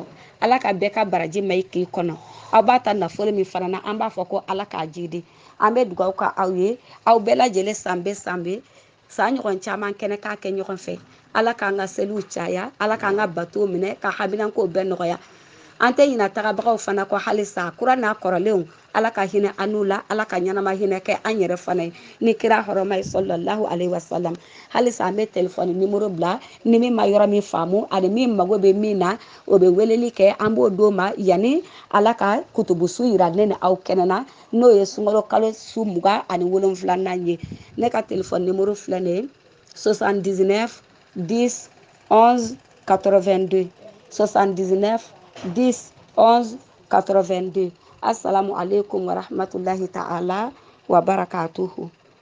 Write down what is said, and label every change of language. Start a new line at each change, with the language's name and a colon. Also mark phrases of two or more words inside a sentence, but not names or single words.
Bambara: ala ka bɛɛ ka baraji ma i k'i kɔnɔ aw b'a ta nafolo min fana na an b'a fɔ ko ala k'a jidi an bɛ dugawu ka aw ye aw bɛɛ lajɛlen san bɛ san ɲɔgɔn caman kɛnɛ k'a kɛ ɲɔgɔn fɛ ala k'an ka seliw caya ala k'an ka batow minɛ ka haminankow bɛɛ nɔgɔya an tɛ ɲina tagabagaw fana kɔ halisa kura n'a kɔrɔlenw ala ka hinɛ an n'u la ala ka ɲɛnama hinɛ kɛ an yɛrɛ fana ye ni kira hɔrɔma ye
Arabic: صلى الله عليه
Bambara: wasallam halisa an bɛ telefɔni nimero bila ni min ma yɔrɔ min faamu ani min mago bɛ min na o bɛ weleli kɛ an b'o d'o ma yanni ala ka kutubusu yira ne ni aw kɛnɛ na n'o ye sunkalo kalo su 27 ye ne ka telefɔni nimero filɛ nin ye 79 10 11 82 79 10 11 82
Arabic: السلام عليكم ورحمة الله تعالى وبركاته